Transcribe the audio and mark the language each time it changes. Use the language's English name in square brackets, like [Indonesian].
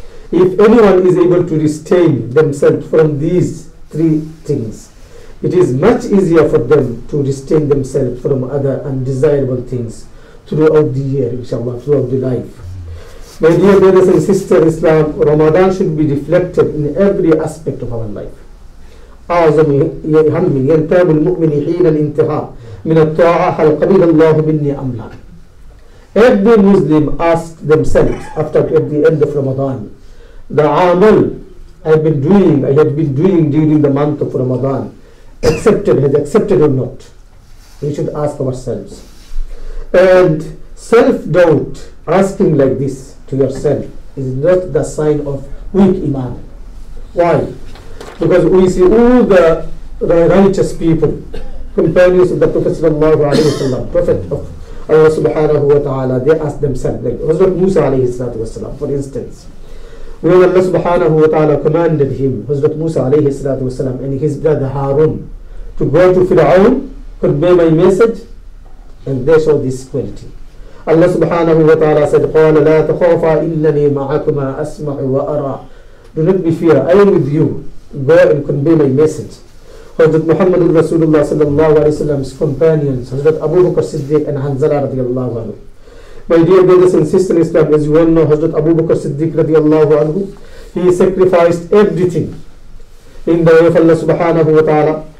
[English] If anyone is able to restrain themselves from these three things, it is much easier for them to restrain themselves from other undesirable things throughout the year, inshallah, throughout the life. My dear brothers and sisters in Islam, Ramadan should be reflected in every aspect of our life. [Arabic] أعظم هم ينتاب المؤمن حين الانتهاء من الطاعة هل قبل الله مني أم لا. [English] Every Muslim asks themselves after at the end of Ramadan, the amal I had been doing during the month of Ramadan, has accepted or not. We should ask ourselves. And self-doubt, asking like this to yourself, is not the sign of weak iman. Why? Because we see all the righteous people, companions of the Prophet sallallahu alaihi wasallam, Prophet of Allah subhanahu wa ta'ala, they ask themselves, like Hazrat Musa alayhi salatu wasallam, for instance, when Allah subhanahu wa ta'ala commanded him, Hazrat Musa alayhi salatu wasallam, and his brother Harun, to go to Fir'aun, convey my message, and they show this quality. [Arabic] Allah subhanahu wa ta'ala [English] said, [Arabic] قَالَ لَا تَخَافَا إِنَّنِي مَعَكُمَا أَسْمَعُ وَأَرَى. [English] Do not be fear, I am with you. Go and convey my message. Hazrat Muhammad Rasulullah sallallahu alayhi wa sallam's companions, Hazrat Abu Bakr Siddiq and Hanzala radiyallahu anhu. My dear brothers and sisters in Islam, as you all know, Hazrat Abu Bakr Siddiq radiyallahu anhu, he sacrificed everything in the way of Allah subhanahu wa ta'ala.